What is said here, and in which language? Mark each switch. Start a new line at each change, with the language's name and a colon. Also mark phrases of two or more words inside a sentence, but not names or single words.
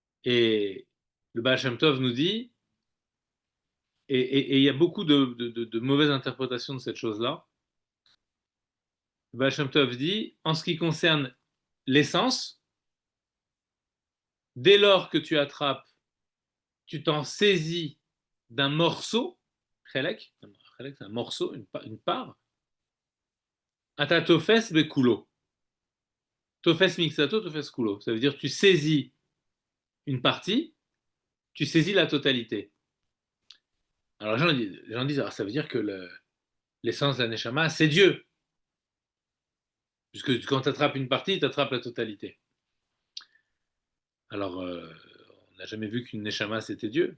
French: Et le Baal Shem Tov nous dit, et il y a beaucoup de mauvaises interprétations de cette chose-là. Le Baal Shem Tov dit, en ce qui concerne l'essence, dès lors que tu attrapes, tu t'en saisis d'un morceau, chelek, c'est un morceau, une part,
Hebrew: אתה תופס בכולו. תופס מקצתו תופס כולו.
French: Ça veut dire tu saisis une partie, tu saisis la totalité. Alors les gens disent, ça veut dire que l'essence de la neshama, c'est Dieu. Puisque quand tu attrapes une partie, tu attrapes la totalité. Alors, on n'a jamais vu qu'une neshama, c'était Dieu.